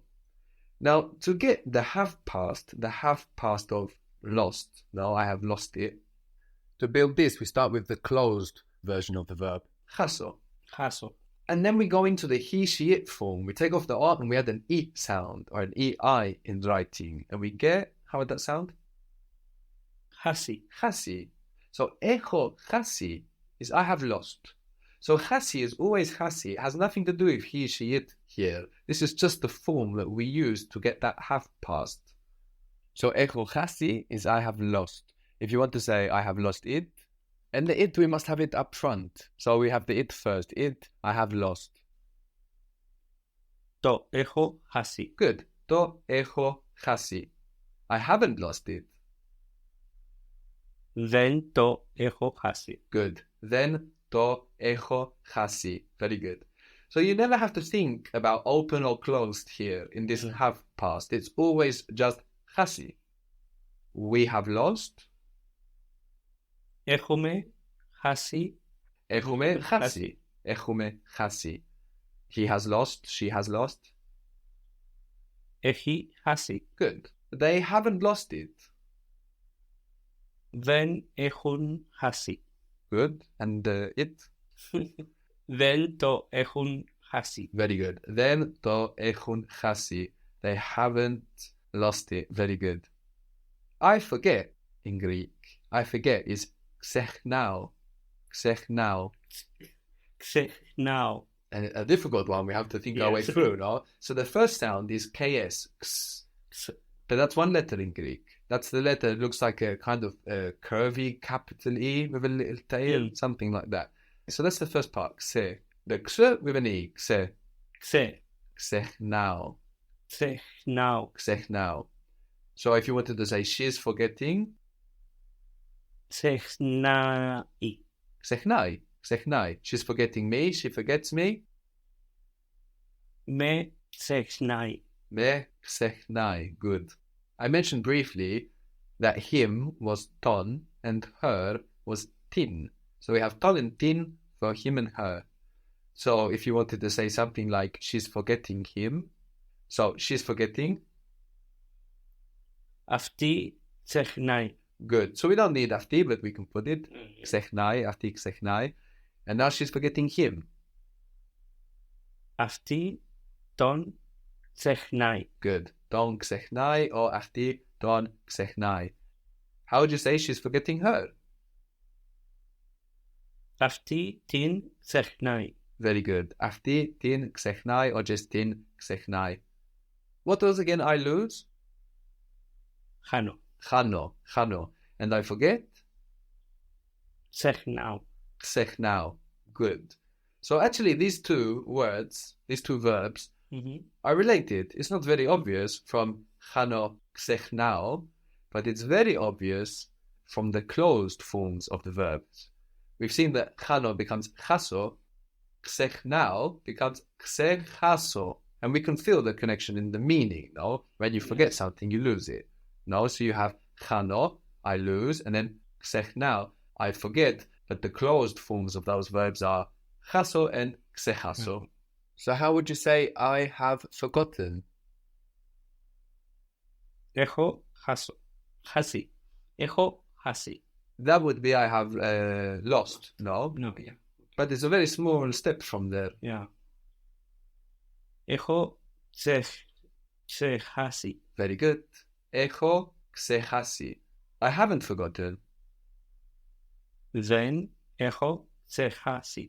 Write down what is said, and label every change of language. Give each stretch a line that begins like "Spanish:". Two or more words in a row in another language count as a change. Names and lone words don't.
English: Now, to get the have past of lost, now I have lost it. To build this, we start with the closed version of the verb,
Greek: χάσω. Χάσω.
English: And then we go into the he, she, it form. We take off the R and we add an E sound, or an EI in writing. And we get, how would that sound?
Greek: Χάσει.
English: Χάσει. So,
Greek: έχω χάσει
English: is I have lost. So χάσει is always χάσει. It has nothing to do with he, she, it here. This is just the form that we use to get that have past. So
Greek: έχω χάσει
English: is I have lost. If you want to say I have lost it, and the it, we must have it up front. So we have the it first. It, I have lost.
Greek: Το έχω χάσει. Good. Το έχω χάσει.
English: I haven't lost it.
Greek: Δεν το έχω χάσει. Good. Then το έχω χάσει.
English: Very good. So you never have to think about open or closed here in this have past. It's always just χάσει. We have lost.
Greek: Έχουμε χάσει. Έχουμε χάσει. Έχουμε χάσει.
English: He has lost. She has lost.
Greek: Έχει χάσει.
English: Good. They haven't lost it.
Greek: Δεν έχουν χάσει.
English: Good. And it?
Greek: Δεν το έχουν χάσει. Very good. Then το έχουν χάσει.
English: They haven't lost it. Very good. I forget in Greek. I forget is ξεχνάω.
Greek: Ξεχνάω. Ξεχνάω.
English: And a difficult one we have to think our way through, no? So the first sound is ks. Ks. But that's one letter in Greek. That's the letter that looks like a kind of curvy capital E with a little tail, something like that. So that's the first part, xe. The x with an E, xe.
Greek: Ξε. Ξεχνάω. Ξεχνάω. Ξεχνάω.
English: So if you wanted to say she's forgetting,
Greek: Ξεχνάει. ξεχνάει. Ξεχνάει.
English: She's forgetting me, she forgets me.
Greek: Με ξεχνάει. Με ξεχνάει.
English: Good. I mentioned briefly that him was ton and her was tin. So we have ton and tin for him and her. So if you wanted to say something like she's forgetting him, so she's forgetting.
Greek: Αυτή ξεχνάει.
English: Good. So we don't need afti, but we can put it.
Greek: Ξεχνάει, afti ξεχνάει.
English: And now she's forgetting him.
Greek: Αυτή τον ξεχνάει.
English: Good.
Greek: Τον ξεχνάει or αυτή τον ξεχνάει.
English: How would you say she's forgetting her?
Greek: Αυτή την ξεχνάει.
English: Very good.
Greek: Αυτή την ξεχνάει or just την ξεχνάει.
English: What was again I lose?
Greek: Χάνω. Χάνω.
English: And I forget?
Greek: Ξεχνάω. Ξεχνάω.
English: Good. So actually these two words, these two verbs, are related. It's not very obvious from
Greek: χάνω, ξεχνάω,
English: but it's very obvious from the closed forms of the verbs. We've seen that χάνω becomes χάσω, ξεχνάω becomes ξεχάσω. And we can feel the connection in the meaning, no? When you forget something, you lose it. No? So you have χάνω, I lose, and then ξεχνάω, I forget. But the closed forms of those verbs are χάσω and ξεχάσω. So how would you say I have forgotten?
Greek: Έχω χάσει. Έχω χάσει.
English: That would be I have lost, no? No, yeah. But it's a very small step from there. Yeah.
Greek: Έχω ξεχάσει.
English: Very good.
Greek: Έχω ξεχάσει.
English: I haven't forgotten.
Greek: Δεν έχω ξεχάσει.